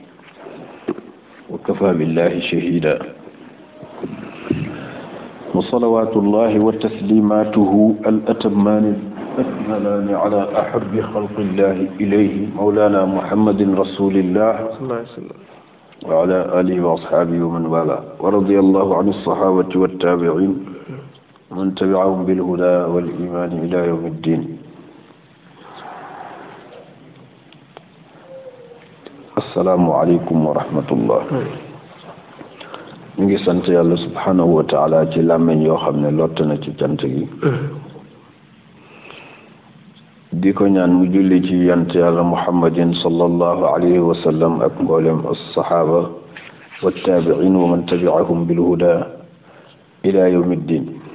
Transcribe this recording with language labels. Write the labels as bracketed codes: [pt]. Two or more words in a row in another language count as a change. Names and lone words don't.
[ar] وكفى بالله شهيدا وصلوات الله وتسليماته الأتمان الأكملان على أحب خلق الله إليه مولانا محمد رسول الله صلى الله عليه وسلم وعلى آله وأصحابه ومن والاه ورضي الله عن الصحابة والتابعين ومن تبعهم بالهدى والإيمان إلى يوم الدين. السلام عليكم ورحمة الله. [wo] ñu ngi sant yàlla [ar] سبحانه وتعالى [wo] ci làmmeñ yoo xam ne lott na ci cant gi di ko ñaan mu julli ci yant yàlla [ar] محمد صلى الله عليه وسلم [wo] ak mboolem [ar] الصحابة والتابعين ومن تبعهم بالهدى إلى يوم الدين.